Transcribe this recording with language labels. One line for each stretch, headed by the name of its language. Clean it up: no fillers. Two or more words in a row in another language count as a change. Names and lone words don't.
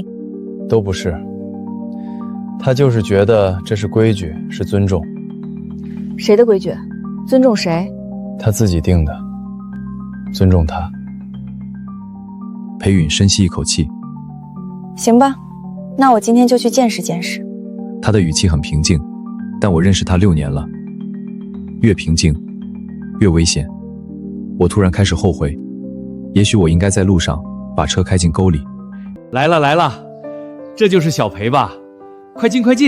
Chinese: 都不是，他就是覺得這是規矩，是尊重。誰的規矩？尊重誰？他自己定的，尊重他。裴允深吸一口氣。行吧，那我今天就去見識見識。他的語氣很平靜，但我認識他6年了，越平靜越危險。我突然開始後悔，也許我應該在路上把車開進溝裡。來了來了，這就是小裴吧？快進快進！